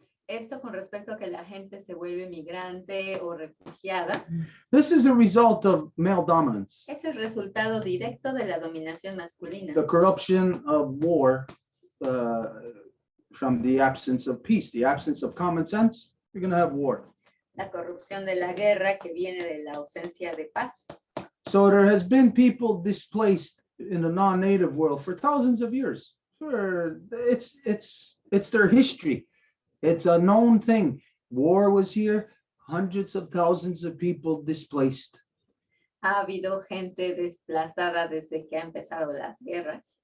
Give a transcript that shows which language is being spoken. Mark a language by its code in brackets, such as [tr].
[es] Esto con respecto a que la gente se vuelve migrante o refugiada, [en] This is a result of male dominance, [es] es el resultado directo de la dominación masculina, [en] the corruption of war from the absence of peace, the absence of common sense. You're going to have war. [es] la corrupción de la guerra que viene de la ausencia de paz. [en] So there has been people displaced in the non-native world for thousands of years. Sure, it's their history. It's a known thing. War was here, hundreds of thousands of people displaced. [es] Ha habido gente desplazada desde que han empezado las guerras.